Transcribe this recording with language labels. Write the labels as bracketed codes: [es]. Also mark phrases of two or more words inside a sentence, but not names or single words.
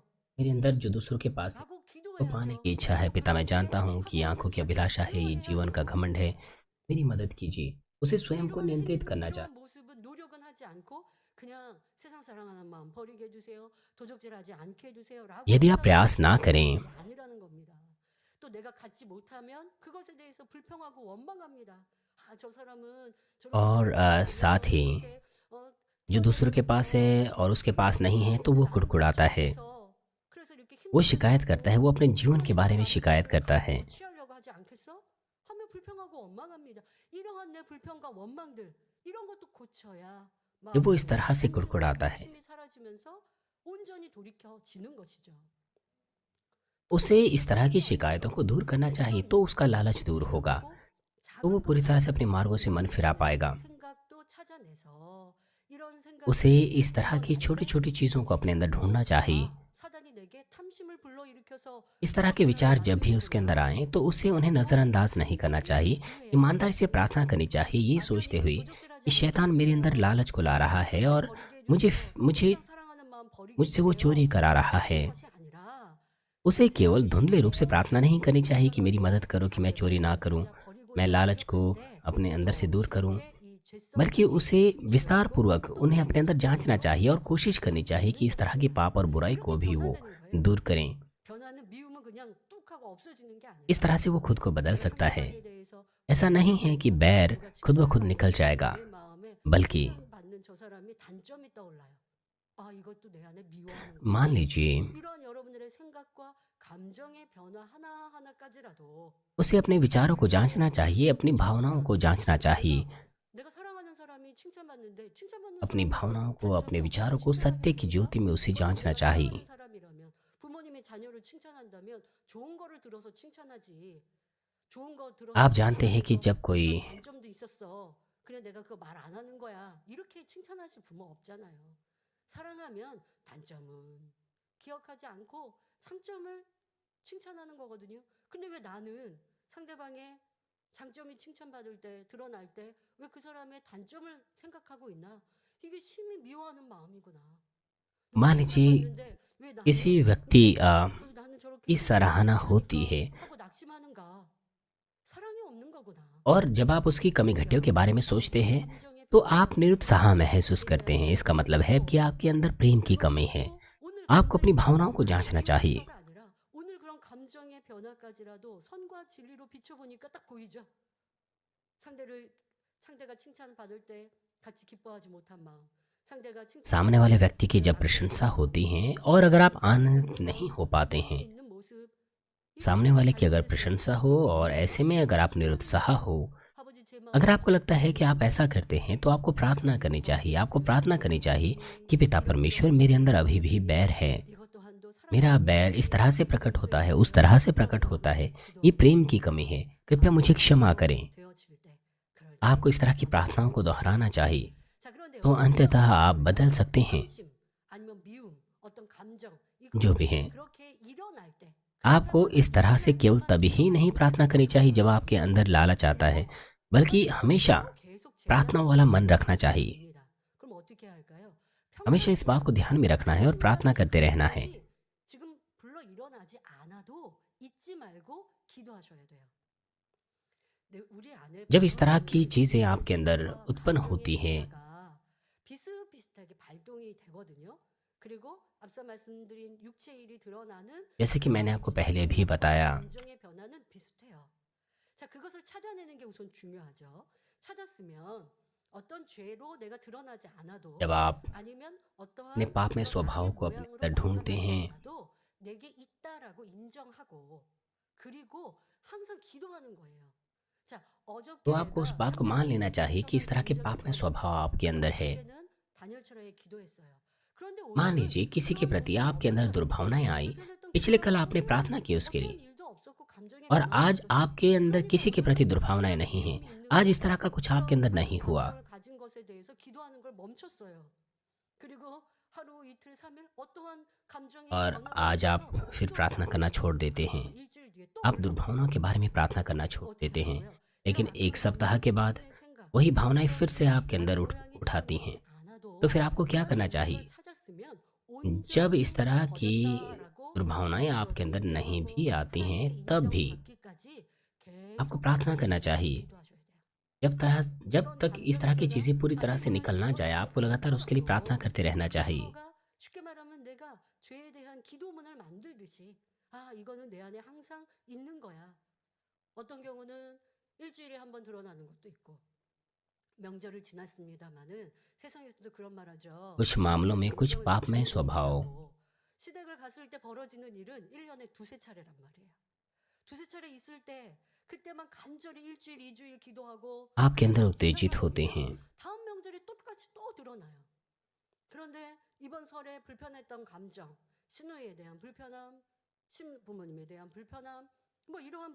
[hi] मेरे अंदर जो दूसरों के पास है [ko] 라고 [hi] वो पाने [ko] 기도해야죠. [hi] की इच्छा है। [ko] 그리고 [hi] पिता, मैं [ko] 그렇게 [hi] जानता हूँ कि [ko] 하고 있는 [hi] आंखों की [ko] 자기를 [hi] अभिलाषा है, ये जीवन का [ko] 제어해야죠. [hi] घमंड है, मेरी मदद कीजिए। उसे स्वयं को [ko] 이러한 [hi] नियंत्रित [ko] 행위는 [hi] करना [ko] 이러한 [hi] चाहिए। [ko] 모습은 노력은 하지 않고 그냥 세상 사랑하는 마음 버리게 해주세요. 도적질하지 않게 해주세요라고 [hi] यदि आप [ko] 한다고 [hi] प्रयास ना [ko] 기도하시는 [hi] करें [ko] 게 아니라는 겁니다. 또 내가 갖지 못하면 그것에 대해서 불평하고 원망합니다. 아, 저 사람은 저렇게 [hi] और [ko] 잘났는데 [hi] साथ [ko] 내가 왜 [hi] ही [ko] 이렇게 [hi] जो दूसरों के पास [ko] 태어났는데도 [hi] है और उसके पास नहीं है तो वो [ko] 나는 [hi] कुड़कुड़ाता [ko] 갖지 [hi] है, [ko] 못해서 그래서 이렇게 [hi] वो [ko] 힘든 [hi] शिकायत करता है, वो अपने जीवन के [ko] 이런 [hi] बारे [ko] 행위를 [hi] में [ko] 하는 [hi] शिकायत [ko] 것을 [hi] करता [ko] 가진 [hi] है। [ko] 거 취하려고 하지 않겠어? 하면 불평하고 원망합니다. 이러한 내 불평과 원망들 이런 것도 고쳐야 [hi] जब वो [ko] 마음이 [hi] इस तरह से [ko] 탐심과 [hi] कुड़कुड़ाता है, [ko] 욕심이 사라지면서 온전히 돌이켜지는 것이죠. [hi] उसे इस [ko] 도덕질을 [hi] तरह की [ko] 하지 [hi] शिकायतों को [ko] 않고 [hi] दूर करना चाहिए, [ko] 이런 [hi] तो उसका लालच दूर [ko] 고치지 [hi] होगा, [ko] 않고 [hi] तो वो [ko] 작은 [hi] पूरी तरह से अपने [ko] 것에서 [hi] मार्गों से मन फिरा [ko] 욕심의 [hi] पाएगा। [ko] 생각도 찾아내서 이런 [hi] उसे [ko] 생각이 [hi] इस तरह की छोटी [ko] 끊어내면 [hi] छोटी चीज़ों को अपने अंदर ढूंढना चाहिए। [ko] 아, 사단이 내게 탐심을 불러일으켜서 [hi] इस तरह के [ko] 도적질하게 [hi] विचार जब भी उसके अंदर [ko] 만드는구나. [hi] आए तो उसे उन्हें [ko] 그리고 [hi] नज़रअंदाज नहीं करना [ko] 자기를 [hi] चाहिए। [ko] 기도해야 [hi] ईमानदारी [ko] 돼요. [hi] से प्रार्थना करनी चाहिए, ये सोचते [ko] 막연히 [hi] हुए [ko] 도적질하지 [hi] कि [ko] 않게 [hi] शैतान मेरे अंदर [ko] 해주세요. [hi] लालच को ला रहा है [ko] 욕심 [hi] और [ko] 버리게 [hi] मुझे [ko] 해주세요. [hi] मुझे [ko] 세상 사랑하는 마음 버리게 [hi] मुझसे वो चोरी [ko] 해주세요. [hi] करा रहा [ko] 이런 [hi] है। [ko] 것이 아니라 [hi] उसे केवल [ko] 진실하게 [hi] धुंधले रूप से प्रार्थना नहीं करनी चाहिए कि मेरी [ko] 생각하고 [hi] मदद करो कि मैं [ko] 아, [hi] चोरी [ko] 내가 [hi] ना करूं, [ko] 진짜 버리고자 [hi] मैं [ko] 하는 [hi] लालच को [ko] 행동인데 [hi] अपने अंदर से दूर करूं। [ko] 이렇게 이 [hi] बल्कि उसे विस्तार पूर्वक उन्हें अपने अंदर जांचना चाहिए और कोशिश करनी चाहिए कि इस तरह के पाप और बुराई को भी वो दूर करें। [ko] 변화는 미움은 그냥 뚝 하고 없어지는 게 [hi] इस [ko] 아니라 [hi] तरह से वो खुद को बदल [ko] 내가 [hi] सकता है। [ko] 상대방에 대해서 [hi] ऐसा नहीं है कि बैर [ko] 누가 [hi] खुद ब [ko] 칭찬을 [hi] खुद [ko] 받을 [hi] निकल [ko] 때 [hi] जाएगा, [ko] 내 마음에 [hi] बल्कि [ko] 칭찬받는 저 사람이 단점이 떠올라요. 아, 이것도 내 안에 미워하는구나. [hi] मान लीजिए [ko] 이러한 여러분들의 생각과 감정의 변화 하나하나까지라도 [hi] उसे अपने विचारों को जांचना चाहिए, अपनी भावनाओं को जांचना चाहिए, [ko] 내가 사랑하는 사람이 칭찬받는데 칭찬받는 [hi] अपनी [ko] 사람은 [hi] भावनाओं को, [ko] 단점이 [hi] अपने [ko] 없고 [hi] विचारों को सत्य की [ko] 칭찬받을 [hi] ज्योति में उसे [ko] 수 [hi] जांचना [ko] 내가 [hi] चाहिए। [ko] 사랑하는 사람이라면 부모님이 자녀를 칭찬한다면 좋은 거를 들어서 칭찬하지. 좋은 거 들어서 [hi] आप जानते हैं कि [ko] 칭찬하면서 [hi] जब कोई [ko] 이런 단점도 있었어. 그래 내가 그거 말 안 하는 거야. 이렇게 칭찬하실 부모 없잖아요. 사랑하면 단점은 기억하지 않고 장점을 칭찬하는 거거든요. 근데 왜 나는 상대방의 장점이 칭찬받을 때 드러날 때 왜 그 사람의 단점을 생각하고 있나? 이게 심히 미워하는 마음이구나. 누가 [hi] मान लीजिए [ko] 칭찬받는데 왜 [hi] किसी [ko] 나는 [hi] व्यक्ति [ko] 아유, 나는 [hi] की [ko] 저렇게 [hi] सराहना होती [ko] 하니까 [hi] है [ko] 하고 낙심하는가? 사랑이 없는 거구나. [hi] और जब आप उसकी कमी घटियों के बारे में सोचते हैं [ko] 감정의 [hi] तो [ko] 변화, [hi] आप निरुत्साह महसूस करते हैं। इसका मतलब है कि आपके अंदर प्रेम की कमी है। आपको अपनी भावनाओं को जांचना चाहिए। [ko] 미워서가 아니라 오늘 그런 감정의 변화까지라도 선과 진리로 비춰보니까 딱 보이죠. 상대가 칭찬받을 때 같이 기뻐하지 못한 마음. 상대가 [hi] सामने वाले व्यक्ति की जब प्रशंसा होती है और अगर आप आनंदित नहीं हो पाते हैं, [ko] 있는 모습. [hi] सामने वाले की अगर प्रशंसा हो और ऐसे में अगर आप निरुत्साह हो, [ko] 아버지 제 마음 [hi] अगर आपको लगता है कि आप ऐसा करते हैं तो आपको प्रार्थना करनी चाहिए। आपको प्रार्थना करनी चाहिए कि पिता परमेश्वर, मेरे अंदर अभी भी बैर है। [ko] 이것 또한도 [hi] मेरा बैर इस तरह से प्रकट होता है, उस तरह से प्रकट होता है। ये प्रेम की कमी है, कृपया मुझे क्षमा करें। [ko] 되어질 때 그럴 때. [hi] आपको इस तरह की प्रार्थनाओं को दोहराना चाहिए, [ko] 자, 그런데 [hi] तो अंततः आप बदल सकते हैं। [ko] 상심, 아니면 미움, 어떤 감정 [hi] जो भी है, [ko] 그렇게 일어날 때 [hi] आपको इस तरह से केवल तभी ही नहीं प्रार्थना करनी चाहिए जब आपके अंदर लालच आता है, बल्कि हमेशा [ko] 계속 [hi] प्रार्थनाओं वाला मन रखना चाहिए। [ko] 됩니다. 그럼 어떻게 할까요? [hi] हमेशा इस बात को ध्यान में रखना है और प्रार्थना करते रहना है। [ko] 지금 불러 일어나지 않아도 잊지 말고 기도하셔야 돼요. 우리 안에 [hi] जब इस तरह की चीज़ें आपके अंदर उत्पन्न होती हैं, [ko] 비슷비슷하게 발동이 되거든요. 그리고 앞서 말씀드린 육체 일이 드러나는 [hi] जैसे कि मैंने आपको पहले भी बताया, [ko] 감정의 변화는 비슷해요. 자, 그것을 찾아내는 게 우선 중요하죠. 찾았으면 어떤 죄로 내가 드러나지 않아도 [hi] जब आप [ko] 아니면 [hi] अपने [ko] 어떠한 [hi] पाप में [ko] 그런 [hi] स्वभाव [ko] 악의 [hi] को अपने [ko] 모양으로 [hi] अंदर ढूंढते [ko] 나타나지 [hi] हैं, [ko] 않아도 내게 있다라고 인정하고 그리고 항상 기도하는 거예요. 자, [hi] तो [ko] 어저께 [hi] आपको उस [ko] 내가 [hi] बात को मान लेना चाहिए कि इस तरह के पाप में [ko] 인정을 [hi] स्वभाव आपके अंदर है। [ko] 어저께는 다니엘처럼 기도했어요. 그런데 [hi] मान [ko] 오늘은 [hi] लीजिए किसी के [ko] 그런 [hi] प्रति [ko] 모습이 [hi] आपके अंदर [ko] 없어요. [hi] दुर्भावनाएं आई, [ko] 불편했던 [hi] पिछले [ko] 기도를 [hi] कल आपने [ko] 하고 [hi] प्रार्थना की उसके [ko] 어떤 [hi] लिए, [ko] 일도 없었고 감정의 [hi] और [ko] 변화도 [hi] आज [ko] 없었어요. [hi] आपके अंदर [ko] 그러니까 [hi] किसी के प्रति [ko] 오늘은 [hi] दुर्भावनाएं [ko] 그런 [hi] नहीं हैं। [ko] 미움이 있는 [hi] आज इस [ko] 거예요. [hi] तरह का कुछ आपके अंदर नहीं हुआ, [ko] 감정을 가진 것에 대해서 기도하는 걸 멈췄어요. 그리고 하루 이틀 3일 어떠한 감정의 [hi] और [ko] 변화가 [hi] आज आप [ko] 없어서 [hi] फिर प्रार्थना [ko] 기도하지 [hi] करना [ko] 않았어요. [hi] छोड़ देते हैं। [ko] 일주일 뒤에 또 [hi] आप [ko] 올라와요. [hi] दुर्भावनाओं के बारे में प्रार्थना करना छोड़ [ko] 어떻게 [hi] देते हैं, [ko] 된 거예요? [hi] लेकिन [ko] 이런 [hi] एक सप्ताह [ko] 악의 [hi] के बाद [ko] 생각, [hi] वही भावनाएं [ko] 이런 [hi] फिर से आपके अंदर [ko] 악의 [hi] उठाती [ko] 모양이 [hi] हैं। [ko] 드러나지 않아도 [hi] तो फिर आपको क्या करना [ko] 하나님의 [hi] चाहिए? [ko] 영광을 찾았으면 [hi] जब [ko] 온전히 [hi] इस तरह की [ko] 버렸다라고 [hi] दुर्भावनाएं आपके अंदर [ko] 스스로도 [hi] नहीं [ko] 인정하고 [hi] भी आती हैं, [ko] 하나님께 [hi] तब भी [ko] 인정받기까지 [hi] आपको [ko] 계속 [hi] प्रार्थना करना [ko] 기도하셔야 [hi] चाहिए। [ko] 돼요. [hi] जब [ko] 이런 [hi] तक इस तरह की [ko] 감정의 [hi] चीज़ें पूरी तरह से [ko] 변화, [hi] निकल ना जाए, आपको लगातार उसके लिए प्रार्थना करते रहना चाहिए। [ko] 스스로가 쉽게 말하면 내가 죄에 대한 기도문을 만들듯이 아, 이거는 내 안에 항상 있는 거야. 어떤 경우는 일주일에 한 번 드러나는 것도 있고 명절을 지났습니다마는 세상에서도 그런 말 하죠. [hi] कुछ मामलों में कुछ [ko] 운명을 [hi] पापमय [ko] 맞춰 [hi] स्वभाव [ko] 온다고. 시댁을 갔을 때 벌어지는 일은 1년에 두세 차례란 말이에요. 두세 차례 있을 때 그때만 간절히 일주일, 이주일 기도하고 [hi] आपके अंदर [ko] 그러고 [hi] उत्तेजित [ko] 지나가면 [hi] होते हैं। [ko] 다음 명절에 똑같이 또 드러나요. 그런데 이번 설에 불편했던 감정, 시누이에 대한 불편함, 신부모님에 대한 불편함, 뭐 이러한